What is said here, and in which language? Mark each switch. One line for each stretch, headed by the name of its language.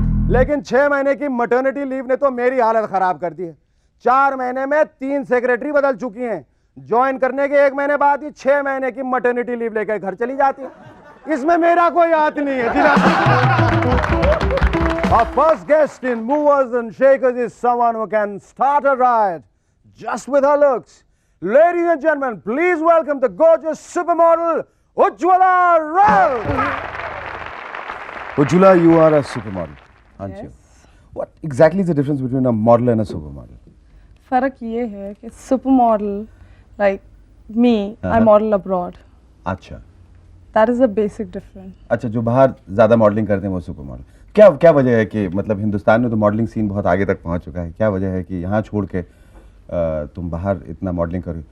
Hindi: लेकिन 6 महीने की मैटरनिटी लीव ने तो मेरी हालत खराब कर दी है। 4 महीने में 3 सेक्रेटरी बदल चुकी हैं। ज्वाइन करने के 1 महीने बाद ही 6 महीने की मैटरनिटी लीव लेकर घर चली जाती है। इसमें मेरा कोई हाथ नहीं है।
English: Our first guest in Movers and Shakers is someone who can start a riot just with her looks. Ladies and gentlemen, please welcome the gorgeous supermodel Ujjwala Rao. Ujjwala, you are a supermodel, aren't you? What exactly is the difference between a model and a supermodel?
Hindi: फर्क ये है कि
English: Super model like me I model abroad.
Hindi: अच्छा,
English: That is the basic difference.
Hindi: अच्छा, जो बाहर ज्यादा modelling करते हैं वो सुपर मॉडल। क्या वजह है कि मतलब हिंदुस्तान में तो मॉडलिंग सीन बहुत आगे तक पहुंच चुका है, क्या वजह है कि यहाँ छोड़ के तुम बाहर इतना मॉडलिंग करो?